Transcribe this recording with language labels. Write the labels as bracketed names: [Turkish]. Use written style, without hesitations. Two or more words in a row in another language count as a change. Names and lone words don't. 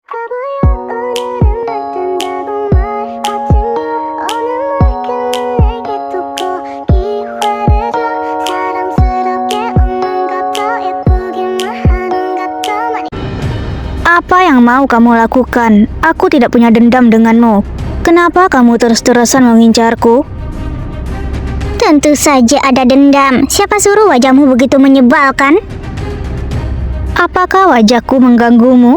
[Korean] 바보야 오늘은 날 뜬다고 말하지마 오늘 내게 두고 기회를 줘 사랑스럽게 웃는 것도 예쁘기만 하는 것도 많이 [Indonesian] Apa yang mau kamu lakukan? Aku tidak punya dendam denganmu. Kenapa kamu terus-terusan mengincarku? Tentu saja ada dendam. Siapa suruh wajahmu begitu menyebalkan? Apakah wajahku mengganggumu?